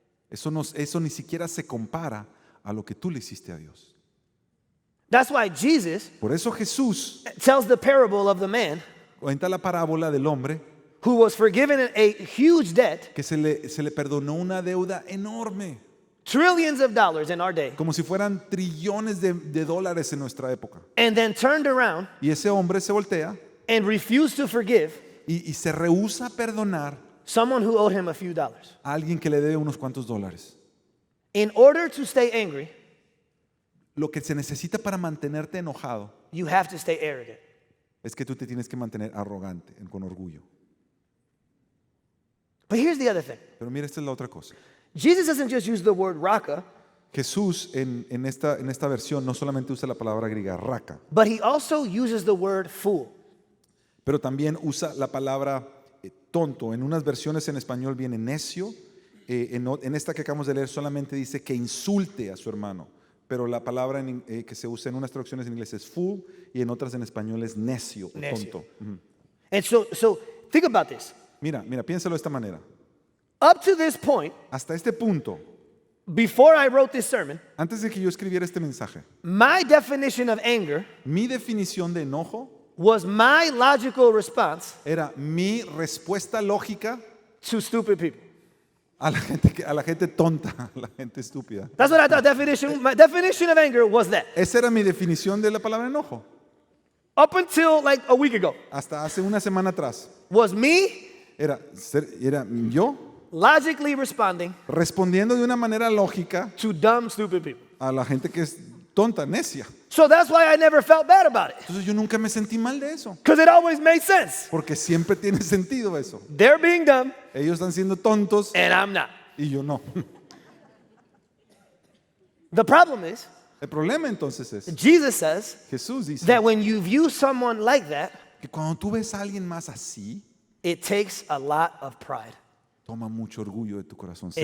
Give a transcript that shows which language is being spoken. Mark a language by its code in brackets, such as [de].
[es] eso ni siquiera se compara a lo que tú le hiciste a Dios. [en] That's why Jesus [es] Por eso Jesús [en] tells the parable of the man [es] cuenta la parábola del hombre [en] who was forgiven a huge debt, [es] que se le perdonó una deuda enorme, [en] trillions of dollars in our day, [es] como si fueran trillones de dólares en nuestra época. [en] and then turned around [es] Y ese hombre se voltea [en] and refused to forgive [es] y se rehúsa a perdonar [en] someone who owed him a few dollars. [es] a alguien que le debe unos cuantos dólares. [en] In order to stay angry, [es] Lo que se necesita para mantenerte enojado [en] you have to stay arrogant. [es] es que tú te tienes que mantener arrogante, con orgullo. [en] But here's the other thing. [es] Pero mira, esta es la otra cosa. [en] Jesus doesn't just use the word raka, [es] Jesús en esta versión no solamente usa la palabra griega raka, [en] but he also uses the word fool. [es] pero también usa la palabra tonto. En unas versiones en español viene necio, en esta que acabamos de leer solamente dice que insulte a su hermano, pero la palabra que se usa en unas traducciones en inglés es fool y en otras en español es necio o Necio. tonto. Ujú. [en] And so think about this. [es] Mira, piénsalo de esta manera. [en] Up to this point, [es] Hasta este punto, [en] before I wrote this sermon, [es] antes de que yo escribiera este mensaje, [en] my definition of anger [es] mi definición de enojo [en] was my logical response [es] era mi respuesta lógica [en] to stupid people. [es] a la gente tonta, a la gente estúpida. [en] That's what I thought my definition of anger was that. [es] Esa era mi definición de la palabra enojo. [en] Up until like a week ago, [es] Hasta hace una semana atrás. [en] was me [es] Era yo [en] logically responding [es] respondiendo de una manera lógica [en] to dumb, stupid people. [es] a la gente que es tonta, necia. [en] So that's why I never felt bad about it, [es] Entonces yo nunca me sentí mal de eso, [en] because it always made sense. [es] porque siempre tiene sentido eso. [en] They're being dumb, [es] Ellos están siendo tontos [en] and I'm not. [es] y yo no. [en] The problem is, [es] El problema entonces es, [en] Jesus says [es] Jesús dice [en] that when you view someone like that, [es] que cuando tú ves a alguien más así, [en] it takes a lot of pride. [es] toma mucho orgullo de tu corazón ser